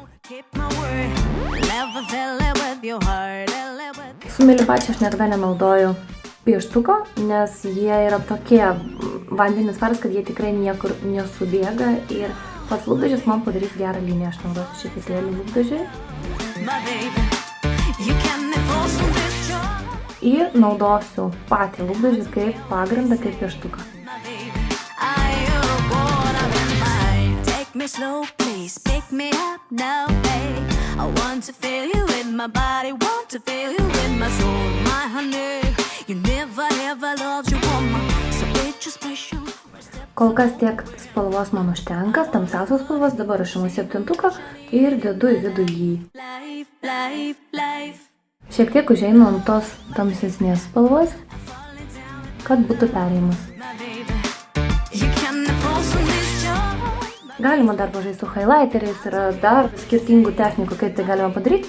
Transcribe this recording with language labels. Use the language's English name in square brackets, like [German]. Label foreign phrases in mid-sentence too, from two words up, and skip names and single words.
[Lithuanian] Su Millie Baci aš niekada nenaudoju pieštuko, nes jie yra tokie vandeninis varas, kad jie tikrai niekur nesubėga ir pats lūpdažis man padarys gerą liniją. Aš naudosiu šepetėlį lūpdažiui. Ir naudosiu patį lūpdažį kaip pagrindą, kaip pieštuką. [English] I want to feel you in my body, want to feel you in my soul, my honey. You never ever loved you woman, so bitch is special. [Lithuanian] Kol kas tiek spalvos man užtenka, tamsiausios spalvos, dabar aš imu 7 ir dedu į vidų jį. Šiek tiek užeinu ant tos tamsesnės spalvos, kad būtų perėjimas. Galima dar pažaisti su highlighteriais, yra dar skirtingų technikų, kaip tai galima padaryti.